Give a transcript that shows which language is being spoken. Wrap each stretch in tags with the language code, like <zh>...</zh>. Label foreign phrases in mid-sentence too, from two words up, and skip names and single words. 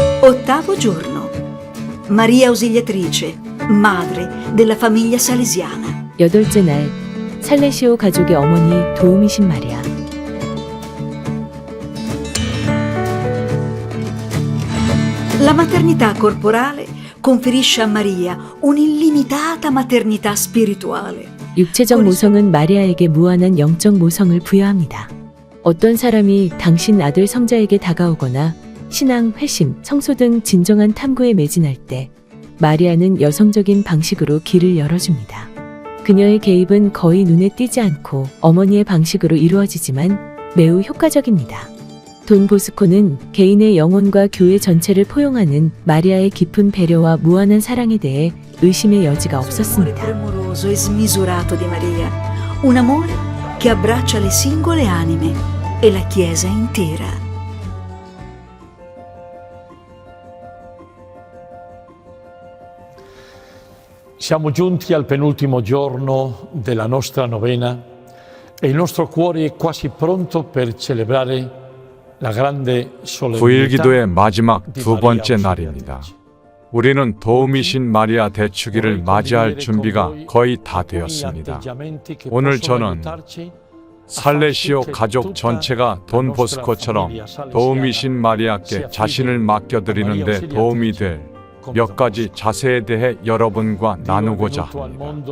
<it>Ottavo giorno. Maria Ausiliatrice, madre della famiglia salesiana.</it> <ko>여덟째 날, 살레시오 가족의 어머니 도우미신 마리아.</ko> <it>La maternità corporale conferisce a Maria un'illimitata maternità spirituale.</it> <ko>육체적 모성은 마리아에게 무한한 영적 모성을 부여합니다. 어떤 사람이 당신 아들 성자에게 다가오거나 신앙, 회심, 성소 등 진정한 탐구에 매진할 때 마리아는 여성적인 방식으로 길을 열어줍니다. 그녀의 개입은 거의 눈에 띄지 않고 어머니의 방식으로 이루어지지만 매우 효과적입니다. 돈 보스코는 개인의 영혼과 교회 전체를 포용하는 마리아의 깊은 배려와 무한한 사랑에 대해 의심의 여지가 없었습니다.</ko> <it>Premuroso e smisurato di Maria, un amore che abbraccia le singole anime e la Chiesa intera. Siamo giunti al penultimo giorno della nostra novena e il nostro cuore è quasi pronto per celebrare la grande</it> <ko>9일</ko> <it>solennità</it> <ko>기도의 마지막</ko> <it>di</it> <ko>두</ko> <it>Maria</it> <ko>번째 날입니다.</ko> <it>Ausiliatrice.</it> <ko>우리는 도우미신 마리아 대축일을 맞이할 준비가 거의 다 되었습니다. 오늘 저는 살레시오 가족 전체가 돈 보스코처럼 도우미신 마리아께 자신을 맡겨드리는데 도움이 될 몇 가지 자세에 대해 여러분과 나누고자 합니다.</ko>